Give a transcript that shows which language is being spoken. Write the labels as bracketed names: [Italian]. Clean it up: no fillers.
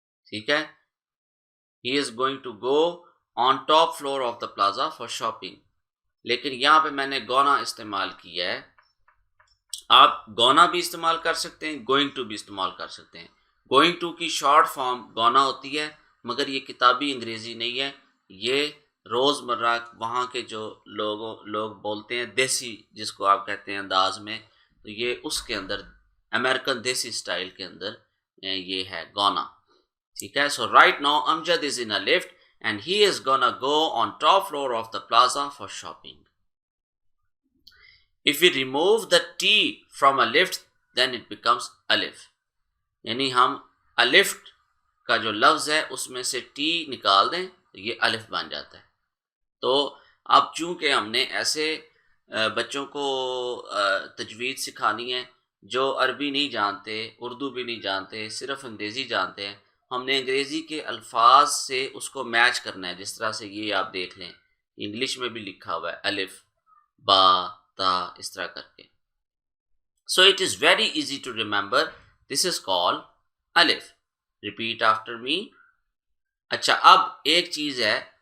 [Urdu] ٹھیک ہے۔ [English] he is going to go on top floor of the plaza for shopping, [Urdu] لیکن یہاں پہ میں نے گونا استعمال کیا ہے۔ آپ گونا بھی استعمال کر سکتے ہیں، گوئنگ ٹو بھی استعمال کر سکتے ہیں۔ گوئنگ ٹو کی شارٹ فارم گونا ہوتی ہے، مگر یہ کتابی انگریزی نہیں ہے، یہ روز مرہ وہاں کے جو لوگ بولتے ہیں دیسی، جس کو آپ کہتے ہیں انداز میں، تو یہ اس کے اندر امریکن دیسی سٹائل کے اندر یہ ہے گونا، ٹھیک ہے۔ [English] So right now Amjad is in a lift and he is gonna go on top floor of the plaza for shopping. If we remove the T from a lift, then it becomes alif. [Urdu] یعنی ہم الف کا جو لفظ ہے اس میں سے T نکال دیں تو یہ الف بن جاتا ہے۔ تو اب چونکہ ہم نے ایسے بچوں کو تجوید سکھانی ہے جو عربی نہیں جانتے، اردو بھی نہیں جانتے، صرف انگریزی جانتے ہیں، ہم نے انگریزی کے الفاظ سے اس کو میچ کرنا ہے، جس طرح سے یہ آپ دیکھ لیں انگلش میں بھی لکھا ہوا ہے الف با تا، اس طرح کر کے۔ [English] So it is very easy to remember, this is called alif. Repeat after me. [Urdu] اچھا، اب ایک چیز ہے،